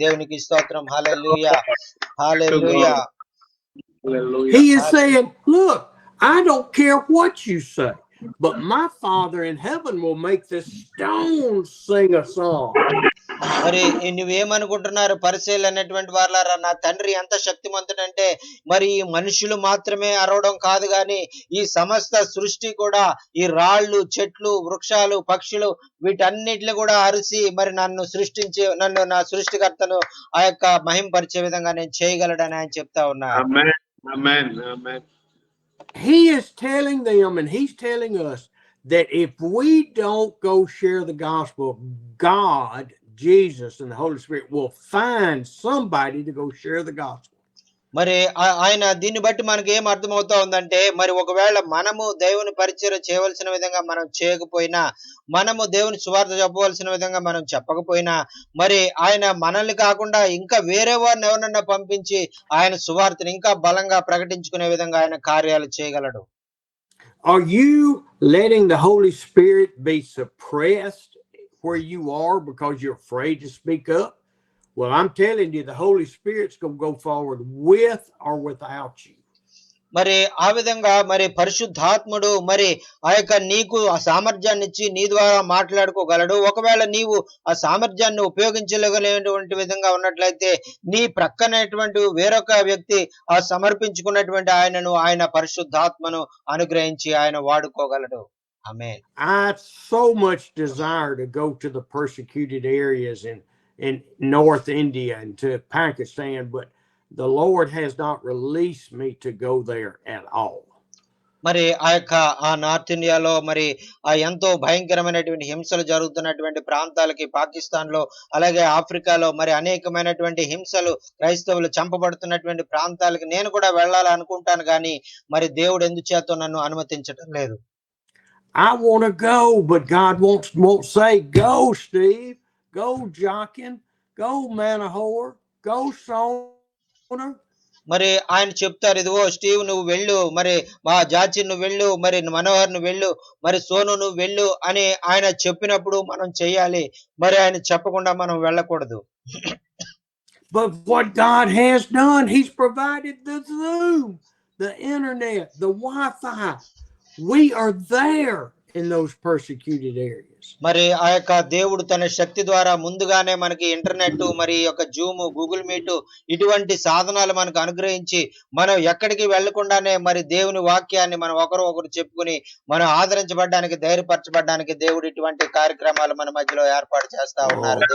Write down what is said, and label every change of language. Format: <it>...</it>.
<te>దేవునికి స్తోత్రం. హల్లెలూయా, హల్లెలూయా.</te> <en>Hallelujah. He is saying, look, I don't care what you say, but my Father in heaven will make the stones sing a song.</en> <te>మరి నువ్వేమనుకుంటున్నారు పరిసయ్యులు అనేటువంటి వారలారా, నా తండ్రి ఎంత శక్తిమంతుడంటే, మరి ఈ మనుషులు మాత్రమే అరవడం కాదు గాని, ఈ సమస్త సృష్టి కూడా, ఈ రాళ్ళు, చెట్లు, వృక్షాలు, పక్షులు వీటన్నిటిని కూడా అరిసి మరి నన్ను నా సృష్టికర్తను ఆ యొక్క మహింపరిచే విధంగా నేను చేయగలడని ఆయన చెప్తా ఉన్నారు.</te> <en>Amen. Amen. Amen. He is telling them, and he's telling us, that if we don't go share the gospel, God, Jesus, and the Holy Spirit will find somebody to go share the gospel.</en> <te>మరి ఆయన దీన్ని బట్టి మనకి ఏం అర్థమవుతా ఉందంటే, మరి ఒకవేళ మనము దేవుని పరిచయం చేయవలసిన విధంగా మనం చేయకపోయినా, మనము దేవుని సువార్త చెప్పవలసిన విధంగా మనం చెప్పకపోయినా, మరి ఆయన మనల్ని కాకుండా ఇంకా వేరే వారిని ఎవరన్నా పంపించి ఆయన సువార్తని ఇంకా బలంగా ప్రకటించుకునే విధంగా ఆయన కార్యాలు చేయగలడు.</te> <en>Are you letting the Holy Spirit be suppressed where you are because you're afraid to speak up? Well, I'm telling you, the Holy Spirit's going to go forward with or without you.</en> <te>మరి ఆ విధంగా మరి పరిశుద్ధాత్ముడు మరి ఆ యొక్క నీకు ఆ సామర్థ్యాన్ని ఇచ్చి నీ ద్వారా మాట్లాడుకోగలడు. ఒకవేళ నీవు ఆ సామర్థ్యాన్ని ఉపయోగించలేనటువంటి విధంగా ఉన్నట్లయితే, నీ ప్రక్కనటువంటి వేరొక వ్యక్తి ఆ సమర్పించుకున్నటువంటి ఆయన పరిశుద్ధాత్మను అనుగ్రహించి ఆయన వాడుకోగలడు. ఆమేన్.</te> <en>I so much desire to go to the persecuted areas in North India and to Pakistan, but the Lord has not released me to go there at all.</en> <te>మరి ఆ నార్త్ ఇండియాలో మరి ఆ ఎంతో భయంకరమైనటువంటి హింసలు జరుగుతున్నటువంటి ప్రాంతాలకి, పాకిస్తాన్ లో అలాగే ఆఫ్రికాలో మరి అనేకమైనటువంటి హింసలు, క్రైస్తవులు చంపబడుతున్నటువంటి ప్రాంతాలకి నేను కూడా వెళ్ళాలనుకుంటాను కానీ మరి దేవుడు ఎందుచేతో నన్ను అనుమతించటం లేదు.</te> <en>I want to go, but God won't say, go, Steve, go, Jockin, go, Manahor, go, Soner.</en> <te>మరి ఆయన చెప్తారు, ఇదిగో స్టీవ్ నువ్వు వెళ్ళు, మరి మా జాచి నువ్వు వెళ్ళు, మరి మనోహర్ నువ్వు వెళ్ళు, మరి సోను నువ్వు వెళ్ళు అని ఆయన చెప్పినప్పుడు మనం చెయ్యాలి. మరి ఆయన చెప్పకుండా మనం వెళ్ళకూడదు.</te> <en>But what God has done, he's provided the Zoom, the internet, the Wi-Fi. We are there in those persecuted areas.</en> <te>మరి ఆ యొక్క దేవుడు తన శక్తి ద్వారా ముందుగానే మనకి ఇంటర్నెట్, మరి యొక్క జూమ్, గూగుల్ మీట్ ఇటువంటి సాధనాలు మనకు అనుగ్రహించి మనం ఎక్కడికి వెళ్లకుండానే మరి దేవుని వాక్యాన్ని మనం ఒకరు చెప్పుకుని మనం ఆదరించబడడానికి, ధైర్యపరచబడడానికి దేవుడు ఇటువంటి కార్యక్రమాలు మన మధ్యలో ఏర్పాటు చేస్తా ఉన్నారు.</te>